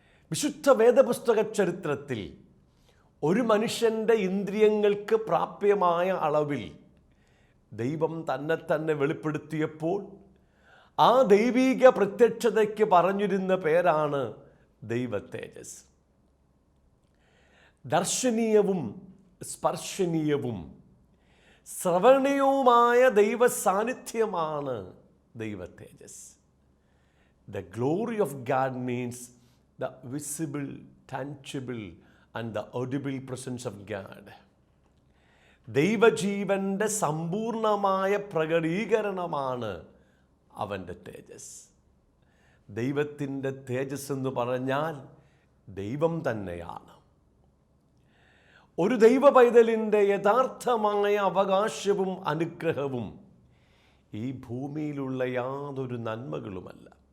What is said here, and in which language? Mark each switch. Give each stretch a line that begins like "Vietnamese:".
Malayalam: വിശുദ്ധ വേദപുസ്തക ചരിത്രത്തിൽ ഒരു മനുഷ്യൻ്റെ ഇന്ദ്രിയങ്ങൾക്ക് പ്രാപ്യമായ അളവിൽ ദൈവം തന്നെ വെളിപ്പെടുത്തിയപ്പോൾ ആ ദൈവീക പ്രത്യക്ഷതയ്ക്ക് പറഞ്ഞിരുന്ന പേരാണ് ദൈവ തേജസ്. ദർശനീയവും സ്പർശനീയവും ശ്രവണീയവുമായ ദൈവ സാന്നിധ്യമാണ് ദൈവ തേജസ്.
English: The glory of God means the visible, tangible and the audible presence of God.
Malayalam: ദൈവജീവൻ്റെ സമ്പൂർണമായ പ്രകടീകരണമാണ് അവൻ്റെ തേജസ്. ദൈവത്തിൻ്റെ തേജസ് എന്ന് പറഞ്ഞാൽ ദൈവം തന്നെയാണ്. ഒരു ദൈവ പൈതലിൻ്റെ യഥാർത്ഥമായ അവകാശവും അനുഗ്രഹവും ഈ ഭൂമിയിലുള്ള യാതൊരു നന്മകളുമല്ല.